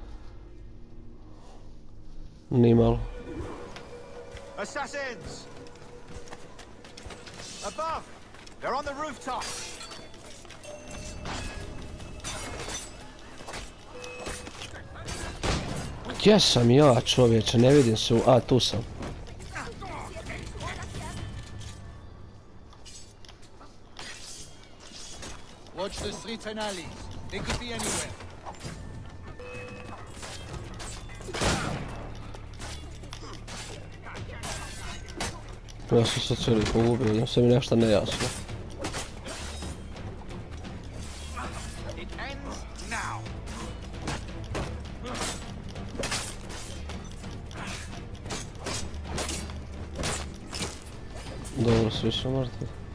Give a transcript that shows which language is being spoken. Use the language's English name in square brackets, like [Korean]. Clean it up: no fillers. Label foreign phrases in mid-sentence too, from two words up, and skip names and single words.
[Croatian] Nimalo. [English] Assassins! Above! They're on the rooftop! [Croatian] Gdje sam ja, čovječe? Ne vidim se. A, tu sam. [English] Watch the streets and alleys. They could be anywhere. [Croatian] Ja sam se cijeli pogubio, da se mi nešto nejasno. Dobro, svi su mrtvi.